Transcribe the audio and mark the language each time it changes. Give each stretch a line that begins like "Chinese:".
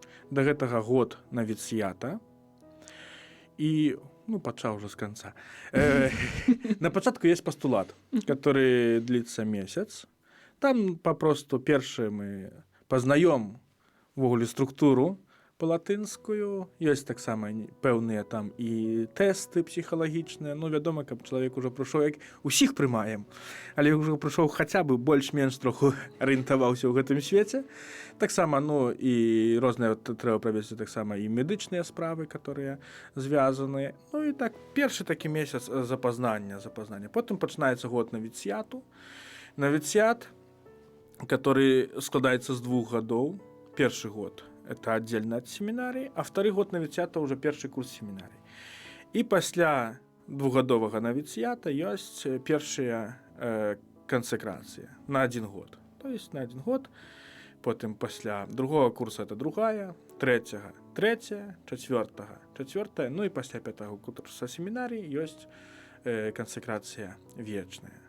Belarusian: Да гэтага год навіцыята. І, ну, пачаў уже з канца. На пачатку есть пастулат, который длится месяц. Там папросту першае мы пазнаём увогуле структуру палатынскую. Ёсць таксама пэўныя там і тэсты псіхалагічныя. Ну, вядома, каб чалавек ужо прыйшоў, як усіх прымаем, але ўжо прыйшоў хаця бы больш-менш троху арыентаваўся ў гэтым свеце. Таксама, ну, і розныя трэба правесці таксама і медычныя справы, которые звязаны. Ну, і так, першы такі месяц запазнання. Потым пачынаецца год навіцыяту. Навіцыят, который складаецца з 2 гадоў. Першы год
Russian: это отдельно от семинарии, а второй год навіцята уже
Belarusian: першы курс
Russian: семинарии.
Belarusian: И пасля 2гадовага навіцята ёсць першыя кансакрацыі на 1 год.
Russian: То есть на 1 год, потым пасля другого курса это другая, третьего третья, четвертая, ну и пасля 5-го курса семинарии
Belarusian: ёсць кансакрацыя вечная.